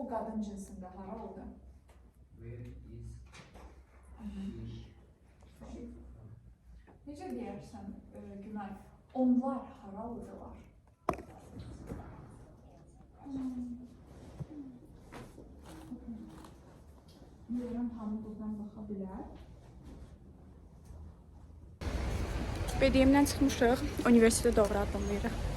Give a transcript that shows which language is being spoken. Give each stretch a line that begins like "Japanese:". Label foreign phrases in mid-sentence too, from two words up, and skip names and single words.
Azerbaijani: cinsində haralıdır?
English: Where is she?
Azerbaijani: Necə deyərsən, Günay? Onlar haralıdırlar? Bilirəm, hamı buradan baxa bilər. BDM-dən çıxmışıq, universitetə doğru addımlayırıq.